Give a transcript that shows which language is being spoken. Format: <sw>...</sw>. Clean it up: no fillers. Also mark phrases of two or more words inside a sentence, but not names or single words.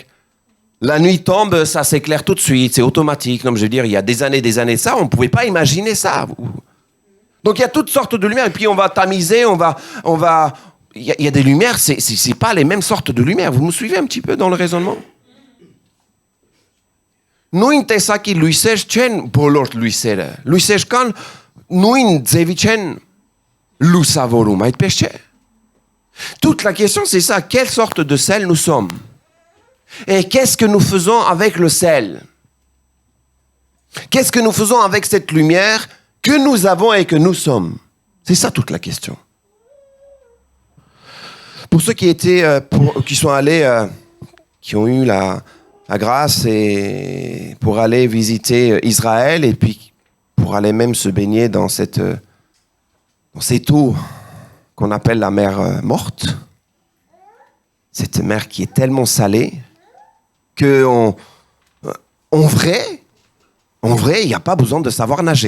<fr>La nuit tombe, ça s'éclaire tout de suite, c'est automatique. Comme je veux dire, il y a des années de ça, on ne pouvait pas imaginer ça. Donc il y a toutes sortes de lumières, et puis on va tamiser, il y a des lumières, c'est pas les mêmes sortes de lumières. Vous me suivez un petit peu dans le raisonnement?</fr> <hy>Նույն տեսակի լույսեր չեն բոլոր լույսերը։ Լույսեր կան նույն ձևի չեն լուսավորում, այդպես չէ։</hy> <fr>Toute la question c'est ça, quelle sorte de sel nous sommes? Et qu'est-ce que nous faisons avec le sel? Qu'est-ce que nous faisons avec cette lumière que nous avons et que nous sommes? C'est ça toute la question. Pour ceux qui sont allés, qui ont eu la grâce et pour aller visiter Israël et puis pour aller même se baigner dans cette eau qu'on appelle la mer morte, cette mer qui est tellement salée que en vrai, il n'y a pas besoin de savoir nager.</fr>